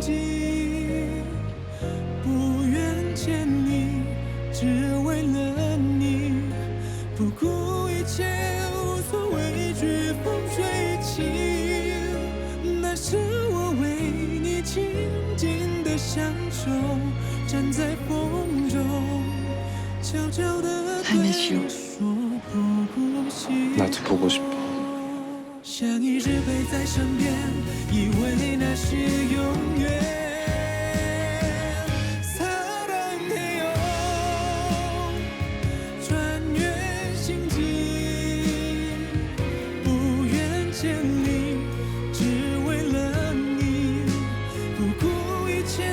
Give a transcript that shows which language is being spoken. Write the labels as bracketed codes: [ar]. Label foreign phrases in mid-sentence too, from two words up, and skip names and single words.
[zh] 际，不远千里，只为了你，不顾一切，无所畏惧，风吹起，那是我为你静静的享受，站在风中，悄悄地对你说不顾惜。 [ko] 나도 보고 싶어. [zh] 想一直陪在身边，以为那是永远。사랑해요穿越星际，不远千里，只为了你，不顾一切，